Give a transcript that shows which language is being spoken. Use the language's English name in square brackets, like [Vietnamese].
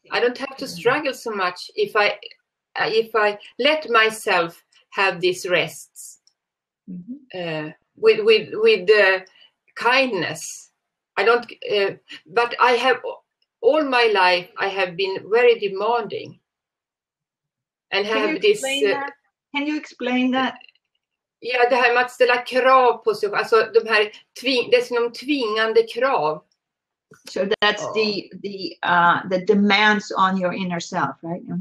[English] I don't have to struggle so much if I let myself have these rests with kindness. I don't, but I have all my life I have been very demanding and have this. Can you explain that? [Swedish] Ja, det här med att ställa krav på sig, alltså de här det är som tvingande krav. [English] So that's the demands on your inner self, right?